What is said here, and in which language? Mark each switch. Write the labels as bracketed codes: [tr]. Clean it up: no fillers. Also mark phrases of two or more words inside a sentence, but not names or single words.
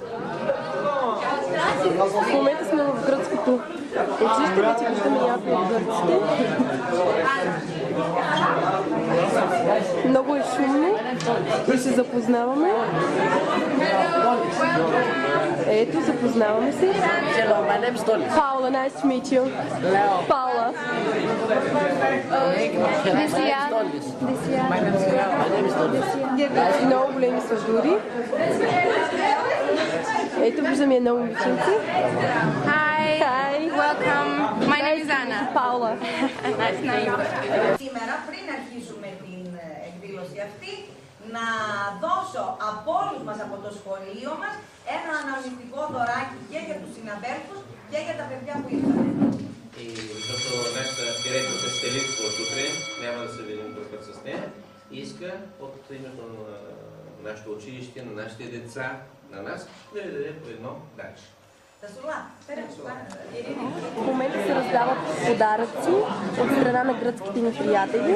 [bg] В момента сме в гръцкото училище, вече виждаме някои от гърците. Много е шумно и се запознаваме. Ето, запознаваме се. [en] Paula, nice to meet you. Paula. [bg] Много големи са жури. Ето, виждаме едно момиченце. [en] Hi, welcome. My name is Anna. Paula. Nice name. [el] Σήμερα, πριν αρχίσουμε την εκδήλωση αυτή, να δώσω από όλους μας από το σχολείο μας ένα αναμνηστικό δωράκι και για τους συναδέλφους και για τα παιδιά που ήρθαν. [bg] И защото нашата директорка Стелитко утре, няма да се видим друг път с нея, иска от името на нашето училище, на нашите деца, на нас, да ви даде по едно дарче. В момента се раздават подаръци от страна на гръцките ни приятели.